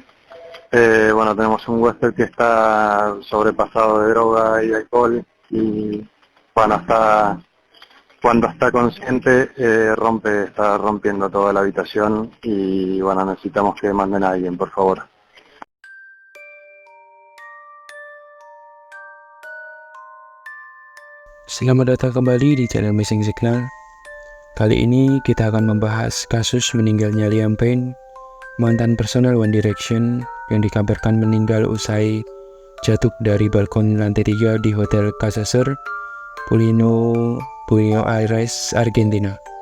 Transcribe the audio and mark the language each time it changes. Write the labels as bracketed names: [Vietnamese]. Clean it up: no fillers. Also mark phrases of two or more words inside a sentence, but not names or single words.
[Spanish] Bueno, tenemos un huésped que está sobrepasado de droga y alcohol y cuando está consciente está rompiendo toda la habitación y bueno, necesitamos que manden a alguien, por favor. [Indonesian] Selamat datang kembali di channel Missing Signal. Kali ini kita akan membahas kasus meninggalnya Liam Payne, mantan personel One Direction yang dikabarkan meninggal usai jatuh dari balkon lantai 3 di Hotel Casa Sur, Buenos Aires, Argentina.